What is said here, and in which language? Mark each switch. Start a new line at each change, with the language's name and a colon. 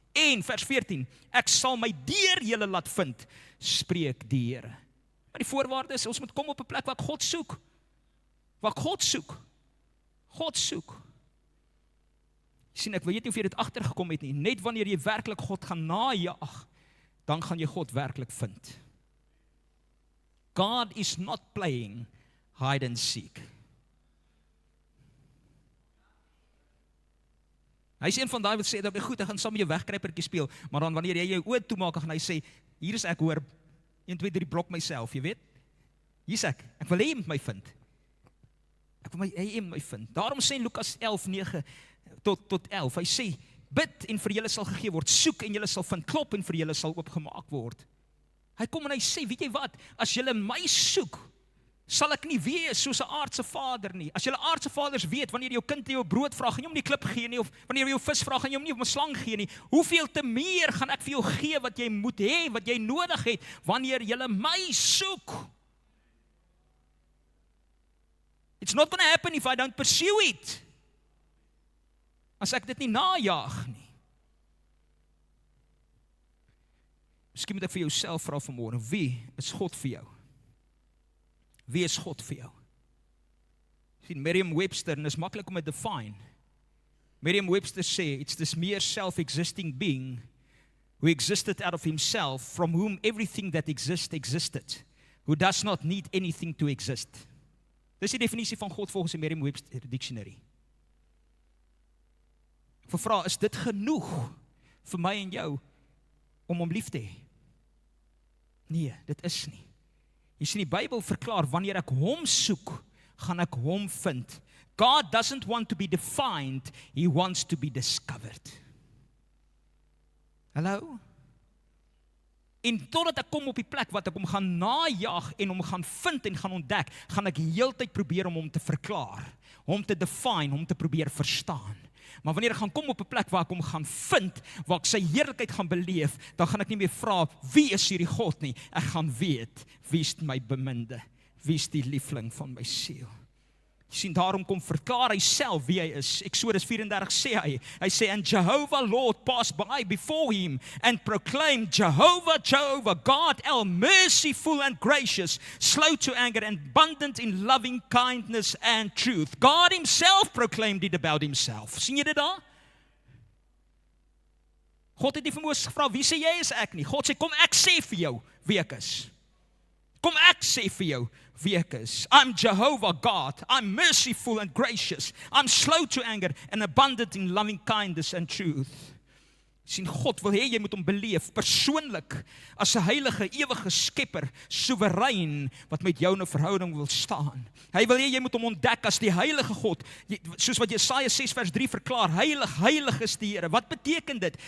Afrikaans: En vers 14, ek sal my deur julle laat vind, spreek die Here. Maar die voorwaarde is, ons moet kom op 'n plek waar ek God soek. Waar ek God soek. God soek. Sien, ek weet nie of jy dit agtergekom het nie. Net wanneer jy werklik God gaan najaag, dan gaan jy God werklik vind.
English: God is not playing hide and seek.
Afrikaans: Hy is een van daai wat sê, dat goed, ek gaan saam met jou wegkruipertjie speel, maar dan wanneer jy jou oë toemaak, gaan hy sê, hier is ek hoor, 1, 2, 3 blok myself, jy weet? Hier is ek wil hê jy moet my vind. Ek wil hê jy moet my vind. Daarom sê Lukas 11:9 tot 11, hy sê, bid en vir julle sal gegee word, soek en julle sal vind, klop en vir julle sal oopgemaak word. Hy kom en hy sê, weet jy wat, as julle my soek, sal ek nie wees soos 'n aardse vader nie. As julle aardse vaders weet, wanneer jou kind jou brood vra, gaan jy hom nie klip gee nie, of wanneer jy jou vis vra, gaan jy hom nie op 'n slang gee nie. Hoeveel te meer gaan ek vir jou gee wat jy moet hê, wat jy nodig het, wanneer julle my soek.
English: It's not going to happen if I don't pursue it.
Afrikaans: As ek dit nie najaag nie. Miskien moet ek vir jouself vra vanmôre, wie is God vir jou? Wie is God vir jou? Sien, Merriam-Webster, en is maklik om dit define. Merriam-Webster sê,
English: it's this mere self-existing being who existed out of himself, from whom everything that exists existed, who does not need anything to exist.
Afrikaans: Dis die definisie van God volgens die Merriam-Webster Dictionary. Ek vra, is dit genoeg vir my en jou om hom lief te hê? Nee, dit is nie. Jy sien, die Bybel verklaar, wanneer ek hom soek, gaan ek hom vind.
English: God doesn't want to be defined, he wants to be discovered.
Afrikaans: Hallo? En totdat ek kom op die plek wat ek hom gaan najaag en hom gaan vind en gaan ontdek, gaan ek heeltyd probeer om hom te verklaar, hom te define, hom te probeer verstaan. Maar wanneer ek gaan kom op 'n plek waar ek hom gaan vind, waar ek sy heerlikheid gaan beleef, dan gaan ek nie meer vra, wie is hierdie God nie? Ek gaan weet, wie is my beminde? Wie is die liefling van my siel? Jy sien, daarom kom verklaar hy self wie hy is. Exodus 34 sê hy sê,
English: and Jehovah Lord passed by before him and proclaimed, Jehovah, Jehovah, God, El merciful and gracious, slow to anger and abundant in loving kindness and truth. God himself proclaimed it about himself.
Afrikaans: Sien jy dit daar? God het nie vir Moses gevra, wie sê jy is ek nie? God sê, kom ek sê vir jou wie ek is. Kom ek sê vir jou wie ek is.
English: I'm Jehovah God. I'm merciful and gracious. I'm slow to anger and abundant in loving kindness and truth.
Afrikaans: Sien, God wil hê jy moet hom beleef, persoonlik, as 'n heilige, ewige skepper, soewerein, wat met jou in 'n verhouding wil staan. Hy wil hê jy moet hom ontdek as die heilige God, soos wat Jesaja 6 vers 3 verklaar, heilig, heilig is die Here. Wat beteken dit?